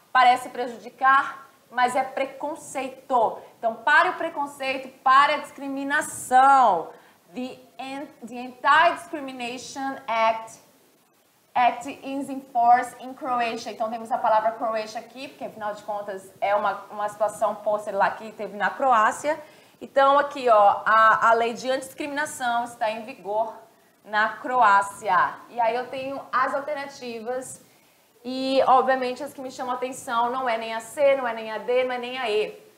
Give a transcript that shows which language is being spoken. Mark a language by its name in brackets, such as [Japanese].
[Portuguese] Parece prejudicar, mas é preconceito. Então, pare o preconceito, pare a discriminação. [English] The Anti-Discrimination Act is in force in Croatia. [Portuguese] Então, temos a palavra Croatia aqui, porque, afinal de contas, é uma situação pôster lá que teve na Croácia. Então, aqui, ó, a lei de antidiscriminação está em vigor na Croácia. E aí eu tenho as alternativas e, obviamente, as que me chamam a atenção não é nem a C, não é nem a D, não é nem a E.